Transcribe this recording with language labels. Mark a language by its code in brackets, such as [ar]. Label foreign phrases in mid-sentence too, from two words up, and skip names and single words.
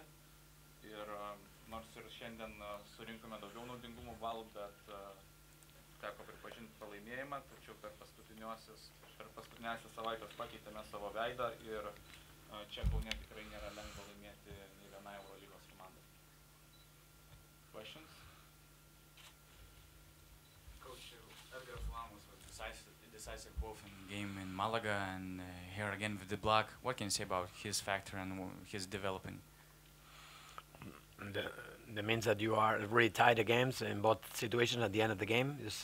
[lt] Ir nors ir šiandien surinkome daugiau naudingumų balų, bet teko pripažinti pralaimėjimą, tačiau per paskutiniąsias savaitės pakeitėme savo veidą ir čia Kaune tikrai nėra lengva laimėti nei vienai Eurolygos komandai. [en] Questions? Coach, Edgar Falamas was decisive both in the game in Malaga and here again with the block. What can you say about his factor and his developing? That means that you are really tied the games in both situations at the end of the game.